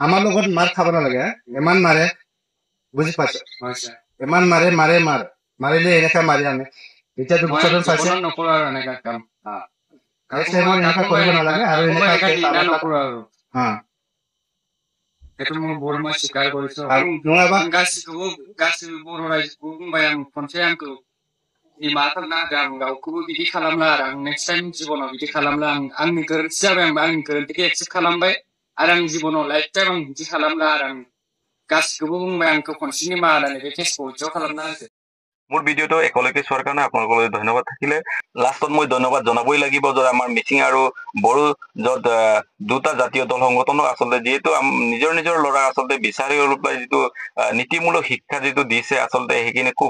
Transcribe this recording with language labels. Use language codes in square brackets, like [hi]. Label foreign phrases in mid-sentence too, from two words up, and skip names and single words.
[as] আমাৰ লগত মাৰ খাব নালাগে ইমান মাৰে বুজি পাইছ হয় ছাৰ ইমান মাৰিলে এনেকা মাৰি আনে এতিয়া মই দুবছৰ পাইছে জীৱনত নকৰোঁ আৰু এনেকুৱা কাম [en] next time [as] এনেকা কৰিব নালাগে আৰু এনেকা ঘৃণা নকৰোঁ আৰু হা সেইটো মোৰ ভুল মই স্বীকাৰ কৰিছোঁ আৰু नङाबा [brx] गासिबो बर' रायजोखौ बुंबाय आं खनसे आंखौ निमाहा खालामना होदो आं रावखौबो बिदि खालामला आरो आं [en] next time [brx] जिबनाव बिदि खालामला आंनि गोरोन्थि जाबाय आंनि गोरोन्थिखौ एक्सेप्ट खालामबाय आरो आं जिबनाव [en] life time [brx] आं बिदि खालामला आरो आं गासिखौबो बुंबाय आंखौ खनसे निमाहा होनानै बे केसखौ उइथ्र' खालामना होदो [as] মোৰ ভিডিঅ'টো একেলগে চোৱাৰ কাৰণে আপোনালোকলৈ ধন্যবাদ থাকিলে লাষ্টত মই ধন্যবাদ জনাবই লাগিব যে আমাৰ মিচিং আৰু বড়ো য'ত দুটা জাতীয় দল সংগঠনক আচলতে যিহেতু নিজৰ নিজৰ ল'ৰা আচলতে বিচাৰি পেলাই যিটো নীতিমূলক শিক্ষা যিটো দিছে আচলতে সেইখিনি খুব